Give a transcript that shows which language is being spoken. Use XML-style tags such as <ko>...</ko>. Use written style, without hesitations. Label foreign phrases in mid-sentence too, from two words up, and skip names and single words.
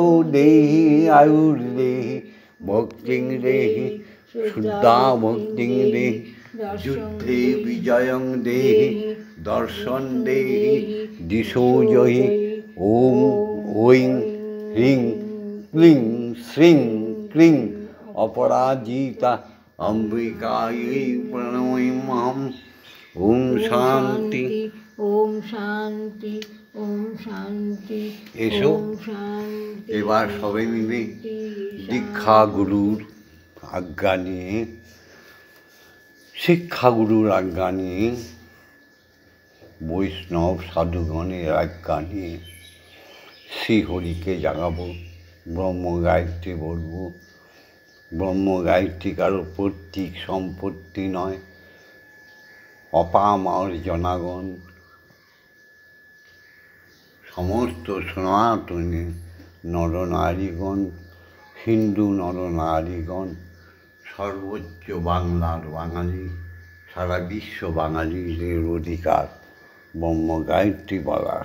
<sa>देहि आयुर्देहि भक्तिं देहि शुद्धा भक्तिं देहि युद्धे विजयं देहि दर्शन देहि दिशो जहि ओम ओं ह्रीं क्लीं श्रीं क्लीं अपराजिता अम्बिकायै प्रणमाम्यहम् ओम शांति ओम शांति ओम शांति</sa> <bn>एसो</bn> <sa>ओम शांति</sa> <bn>এবার সবাই মিলে দীক্ষা গুরুর আজ্ঞা নিয়ে শিক্ষা গুরুর আজ্ঞা নিয়ে বৈষ্ণব সাধুগণের আজ্ঞা নিয়ে শ্রীহরিকে জাগাবো, ব্রহ্ম গায়ত্রী বলবো। ব্রহ্ম গায়ত্রী কারো পৈতৃক সম্পত্তি নয়, অপামর জনাগণ সমস্ত সনাতনী নরনারীগণ, হিন্দু নরনারীগণ, সর্বোচ্চ বাংলার বাঙালি, সারা বিশ্ব বাঙালিদের অধিকার ব্রহ্ম গায়ত্রী বলার।</bn>